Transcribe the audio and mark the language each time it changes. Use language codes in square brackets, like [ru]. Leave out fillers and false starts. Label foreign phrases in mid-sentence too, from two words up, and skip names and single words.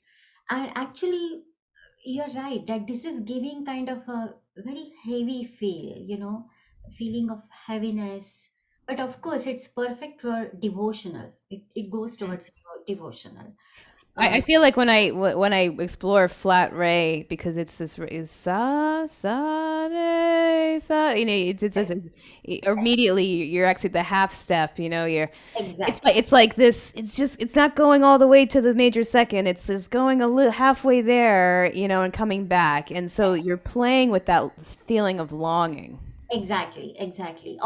[en] And actually, you're right that this is giving kind of a very heavy feel, feeling of heaviness. But of course, it's perfect for devotional. It goes towards devotional. I Uh, feel like when I explore flat ray because it's this is sa sa re sa immediately you're actually the half step you're exactly, it's like this it's not going all the way to the major second it's just going a little halfway there and coming back and so you're playing with that feeling of longing. exactly.